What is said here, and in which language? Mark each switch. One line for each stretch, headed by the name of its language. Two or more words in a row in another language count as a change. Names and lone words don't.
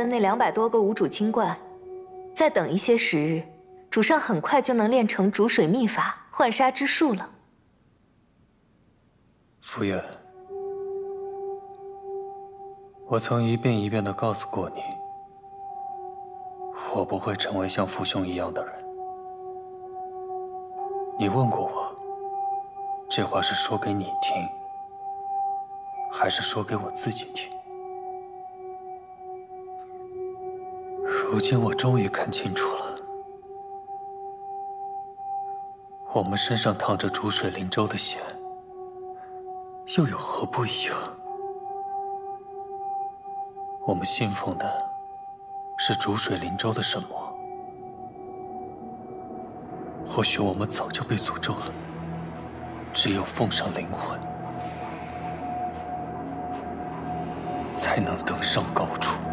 Chinese: 那200多个无主清冠，再等一些时日，主上很快就能練成逐水秘法浣紗之術了。傅遠，我曾一遍一遍地告訴過你，我不會成為像父兄一樣的人。你問過我，這話是說給你聽，還是說給我自己聽？如今我終於看清楚了，我們身上淌着逐水靈州的血，又有何不一樣？我們信奉的是逐水靈州的神魔，或許我們早就被詛咒了，只有奉上靈魂，才能登上高處。